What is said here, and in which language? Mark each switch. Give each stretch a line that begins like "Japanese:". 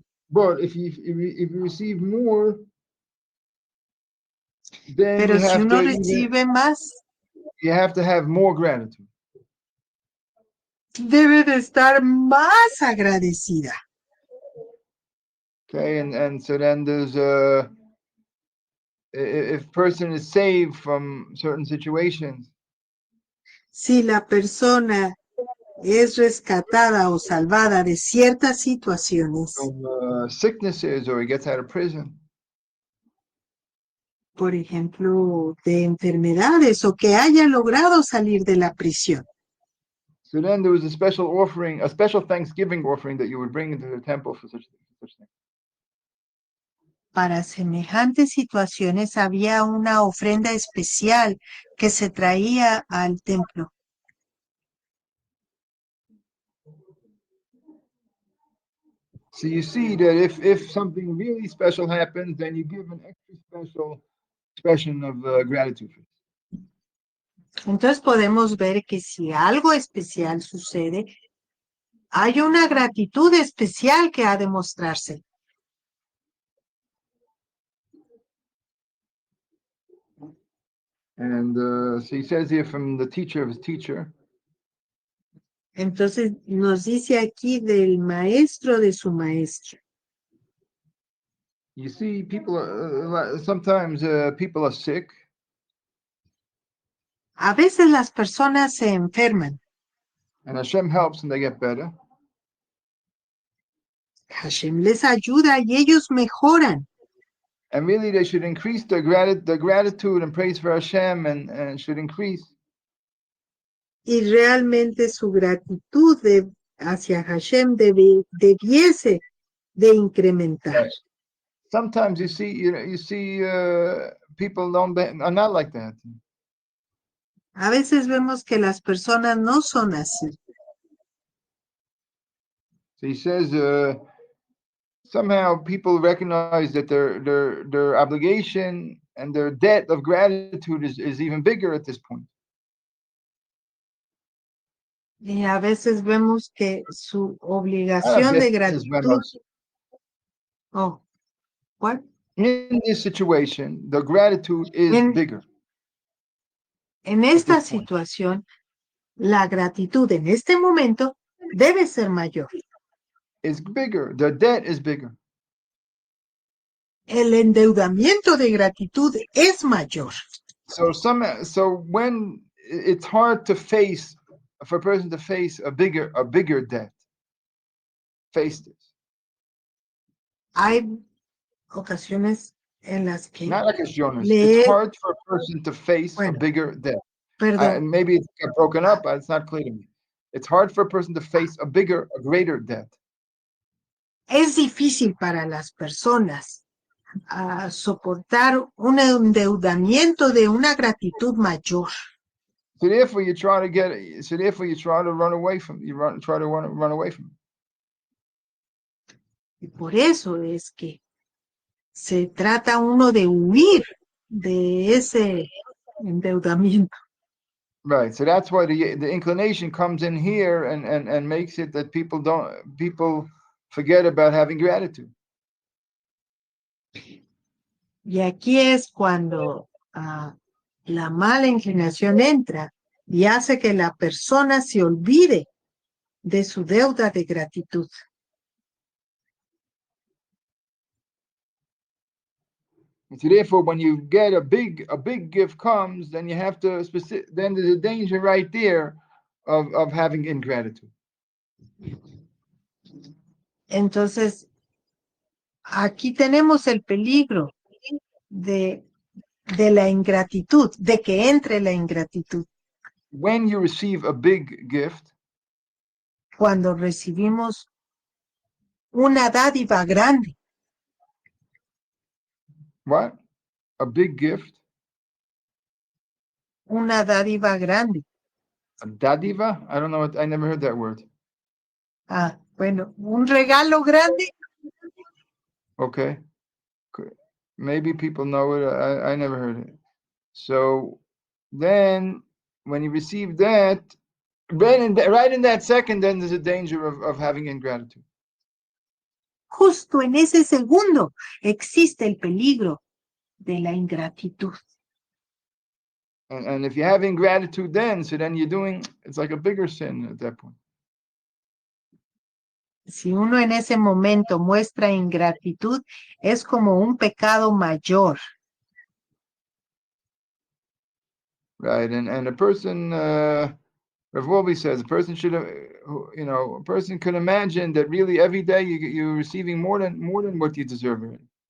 English: But if you receive more, then
Spanish: Pero si uno recibe más,
English: you have to have more gratitude.
Spanish: debe de estar más agradecida.
English: Okay, and so then there's if person is saved from certain situations.
Spanish: Si la persona es rescatada o salvada de ciertas situaciones,
English: From sicknesses, or he gets out of prison.
Spanish: por ejemplo, de enfermedades o que haya logrado salir de la prisión.
English: So then there was a special Thanksgiving offering that you would bring into the temple for such things.
Spanish: Para semejantes situaciones había una ofrenda especial que se traía al templo.
English: So you see that if something really special happens, then you give an extra special expression of gratitude.
Spanish: Entonces podemos ver que si algo especial sucede, hay una gratitud especial que ha de mostrarse.
English: And so he says here from the teacher of his teacher.
Spanish: Entonces nos dice aquí del maestro de su maestro.
English: You see, people sometimes people are sick.
Spanish: A veces las personas se enferman.
English: And Hashem helps and they get better.
Spanish: Hashem les ayuda y ellos mejoran.
English: And really they should increase their gratitude and praise for Hashem and should increase.
Spanish: Y realmente su gratitud hacia Hashem debiese de incrementar.
English: Right. Sometimes you see people are not like that.
Spanish: A veces vemos que las personas no son así.
English: So he says somehow people recognize that their obligation and their debt of gratitude is even bigger at this point.
Spanish: Y a veces vemos que su obligación de gratitud.
English: Oh, what? In this situation, the gratitude is bigger.
Spanish: En esta situación, la gratitud en este momento debe ser mayor.
English: It's bigger. The debt is bigger.
Spanish: El endeudamiento de gratitud es mayor.
English: So when it's hard to face for a person to face a bigger debt, face this.
Spanish: Hay ocasiones en las que
English: not ocasiones. It's hard for a person to face a bigger debt. And maybe it's got broken up, but it's not clear to me. It's hard for a person to face a greater debt.
Spanish: Es difícil para las personas soportar un endeudamiento de una gratitud mayor.
English: So therefore, you try to run away from. Try to run away from it.
Spanish: Y por eso es que se trata uno de huir de ese endeudamiento.
English: Right. So that's why the inclination comes in here and makes it that people forget about having gratitude.
Spanish: Y aquí es cuando la mala inclinación entra y hace que la persona se olvide de su deuda de gratitud.
English: So therefore, when you get a big gift comes, then you have to then there's a danger right there of having ingratitude.
Spanish: Entonces, aquí tenemos el peligro de la ingratitud, de que entre la ingratitud.
English: When you receive a big gift,
Spanish: cuando recibimos una dádiva grande.
English: What? A big gift?
Spanish: Una dádiva grande.
English: A dádiva? I don't know. I never heard that word.
Spanish: Bueno, un regalo grande.
English: Okay. Maybe people know it. I never heard it. So then when you receive that, right in that second, then there's a danger of having ingratitude.
Spanish: Justo en ese segundo existe el peligro de la ingratitud.
English: And if you have ingratitude then, so then it's like a bigger sin at that point.
Spanish: Si uno en ese momento muestra ingratitud, es como un pecado mayor.
English: Right, and a person, Rav WOLBE says, a person should, a person could imagine that really every day you're receiving more than what you deserve.